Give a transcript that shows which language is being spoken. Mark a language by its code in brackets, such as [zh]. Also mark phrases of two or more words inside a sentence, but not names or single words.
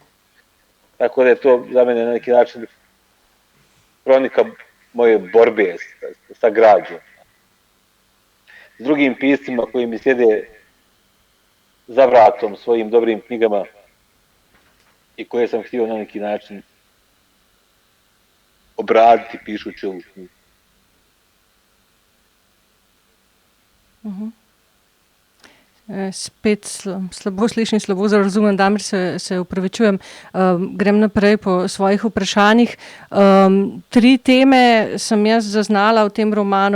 [bs] Tako da je to za mene na neki način kronika moje borbe sa građom. S drugim piscima koji mi sjede za vratom svojim dobrim knjigama i koje sam htio na neki način obraditi pišući ovu knjigu. [sl] Spet slabo slišim, slabo razumem, Damir, se upravičujem. Grem naprej po svojih vprašanjih. 3 teme sem jaz zaznala v tem romanu.